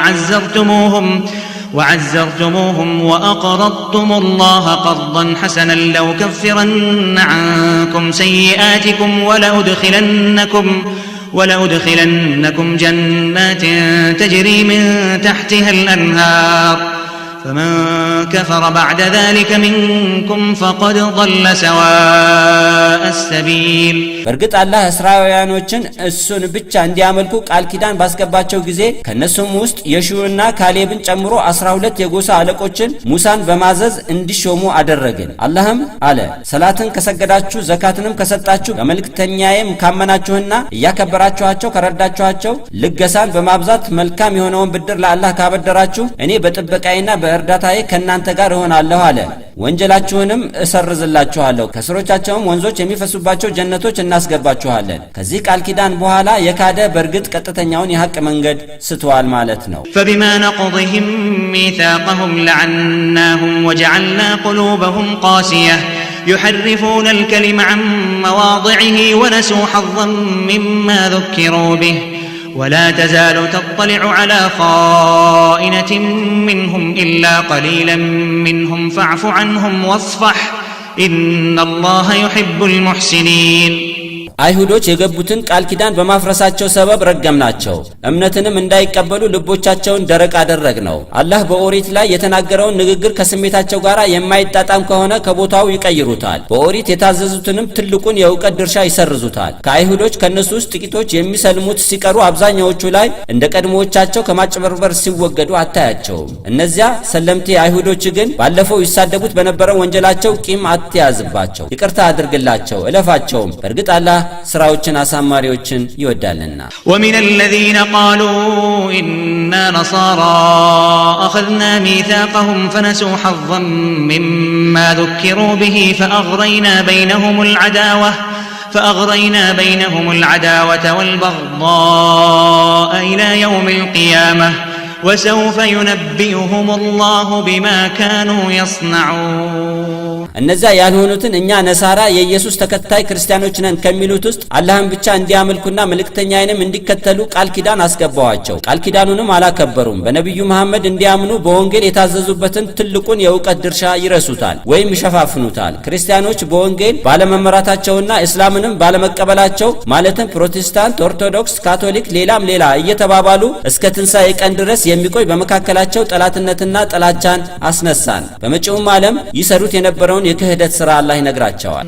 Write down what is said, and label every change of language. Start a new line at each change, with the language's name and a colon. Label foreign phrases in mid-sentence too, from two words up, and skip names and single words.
Arabic: وعزرتموهم وأقرضتم الله قرضا حسنا لأكفرن عنكم سيئاتكم ولأدخلنكم جنات تجري من تحتها الأنهار فمن كفر بعد ذلك منكم فقد ضل سواء السبيل
Amharic: በርግጥ አላህ እስራኤላውያኖችን እሱን ብቻ እንዲያመልኩ ቃል ኪዳን ባስገባቸው ጊዜ ከነሱም ውስጥ የሹዕና ካሌብን ጨምሮ 12 የጎሳ አለቆችን ሙሳን በማዘዝ እንዲሾሙ አደረግን። አላህም አለ ሰላትን ከሰገዳችሁ ዘካትንም ከሰጣችሁ በመልእክተኛዬም ካመናችሁና እያከበራችኋቸው ከረዳችኋቸው ልገሳን በማብዛት መልካም የሆነውን ብድር ለአላህ ካበደራችሁ እኔ በጥበቃዬና በእርዳታዬ ከናንተ ጋር እሆናለሁ አለ። ወንጀላችሁንም እሰርዝላችኋለሁ ከስሮቻቸውም ወንዞች የሚፈሱባቸው ጀነቶች እናስገባችኋለን። ከዚህ ቃል ኪዳን በኋላ የካደ በርግጥ ቀጥተኛውን የሐቅ መንገድ ስተዋል ማለት ነው።
Arabic: فبما نقضهم ميثاقهم لعناهم وجعلنا قلوبهم قاسية يحرفون الكلم عن مواضعه ونسوا حظا مما ذكروا به ولا تزال تطلع على خائنة منهم إلا قليلا منهم فاعف عنهم واصفح إن الله يحب المحسنين
Amharic: አይሁዶች የገቡትን ቃል ኪዳን በማፍረሳቸው ሰበብ ረገምናቸው። እምነትንም እንዳይቀበሉ ልቦቻቸውን ደረቅ አደረግነው። አላህ በኦሪት ላይ የተናገረውን ንግግር ከስሜታቸው ጋር የማይጣጣም ከሆነ ከቦታው ይቀይሩታል። በኦሪት የታዘዙትንም ትልቁን የእውቀት ድርሻ ይሰርዙታል። ከአይሁዶች ከነሱ ውስጥ ጥቂቶች የሚሰልሙት ሲቀሩ አብዛኛዎቹ ላይ እንደ ቀድሞዎቻቸው ከማጭበርበር ሲወገዱ አታያቸውም። እነዚያ ሰለምቴ አይሁዶች ግን ባለፈው ይሳደቡት በነበረው ወንጀላቸው ቂም አትያዝባቸው፣ ይቅርታ አድርግላቸው፣ እለፋቸውም። በርግጥ አላህ ስራዎችን አሳማሪዎችን ይወዳልና።
Arabic: ومن الذين قالوا إنا نصارى أخذنا ميثاقهم فنسوا حظا مما ذكروا به فأغرينا بينهم العداوة والبغضاء إلى يوم القيامة وسوف ينبئهم الله بما كانوا يصنعون
Amharic: እነዚያ ያልሆኑትን እኛ ነሳራ የኢየሱስ ተከታይ ክርስቲያኖች ነን ከሚሉት ውስጥ አላህን ብቻ እንዲያመልኩና መልእክተኛዬንም እንዲከተሉ ቃል ኪዳን አስገባዋቸው። ቃል ኪዳኑንም አላከበሩም። በነብዩ መሐመድ እንዲያምኑ በወንጌል የታዘዙበትን ትልቁን የእውቀት ድርሻ ይረሱታል ወይም ይሸፋፍኑታል። ክርስቲያኖች በወንጌል ባለመመራታቸውና እስላምንም ባለመቀበላቸው ማለትም ፕሮቴስታንት፣ ኦርቶዶክስ፣ ካቶሊክ ሌላም ሌላ እየተባባሉ እስከ ትንሣኤ ቀን ድረስ የሚቆይ በመካከላቸው ጠላትነትና ጥላቻን አስነሳን። በመጪውም ዓለም ይሰሩት የነበረውን የክህደት ሥራ አላህ ይነግራቸዋል።